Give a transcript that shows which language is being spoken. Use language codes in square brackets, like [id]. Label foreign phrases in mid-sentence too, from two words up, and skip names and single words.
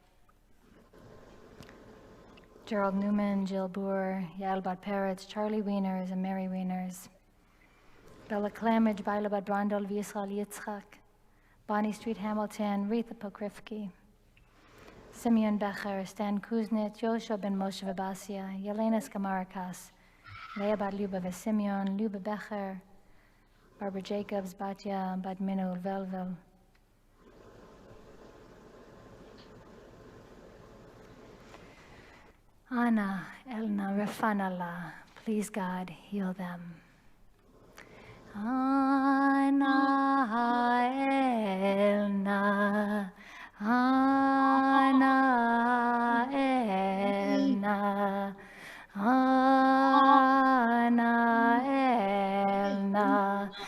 [en] Gerald Newman, Jill Boer, Yael Bat Peretz, Charlie Wieners, and Mary Wieners, Bella Clamage, Baila Bat Brandol, Yisrael Yitzchak, Bonnie Street Hamilton, Retha Pokrifke, Simeon Becher, Stan Kuznets, Joshua Ben Moshe Vabasia, Yelena Skamarakas, Leah Bat Luba Simeon, Luba Becher, Barbara Jacobs, Batya, Bat Minu Velvel. [he] Anna, Elna, Refanala, [en] please God, heal them. [he] Anna, Elna, Anna, Elna, Anna, Elna,